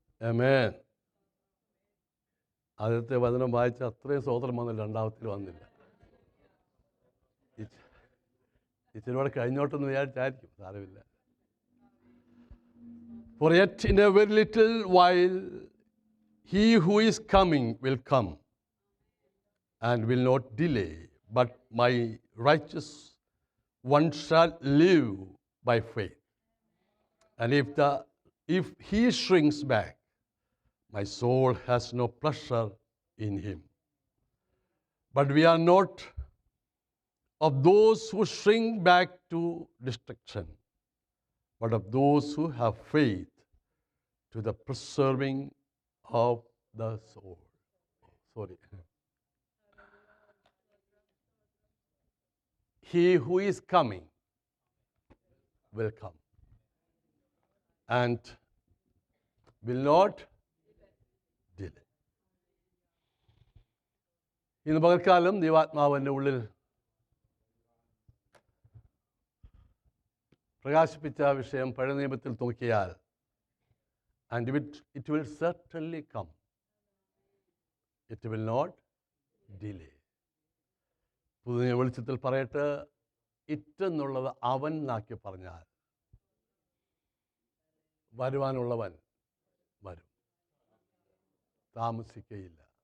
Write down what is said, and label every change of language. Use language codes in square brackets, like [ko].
[en] Amen. [ml] ആദ്യത്തെ വചനം വായിച്ച അത്രയും സ്തോത്രം വന്നില്ല, രണ്ടാമത്തിൽ വന്നില്ല. ഇച്ചിരിയോടെ കഴിഞ്ഞോട്ടെന്ന് വിചാരിച്ചായിരിക്കും, സാരമില്ല. [en] For yet in a very little while he who is coming will come and will not delay, but my righteous one shall live by faith. And if he shrinks back, my soul has no pleasure in him. But we are not of those who shrink back to destruction, but of those who have faith to the preserving of the soul. Sorry. He who is coming will come and will not delay. [ml] ഇന്ന് പകൽക്കാലം ദൈവാത്മാവിൻ്റെ ഉള്ളിൽ പ്രകാശിപ്പിച്ച വിഷയം പഴയ നിയമത്തിൽ നോക്കിയാൽ, [en] and it will certainly come. It will not delay. [ml] പുതിയ വെളിച്ചത്തിൽ പറയട്ടെ, ഇറ്റെന്നുള്ളത് അവൻ എന്നാക്കി പറഞ്ഞാൽ വരുവാനുള്ളവൻ വരും, താമസിക്കയില്ല.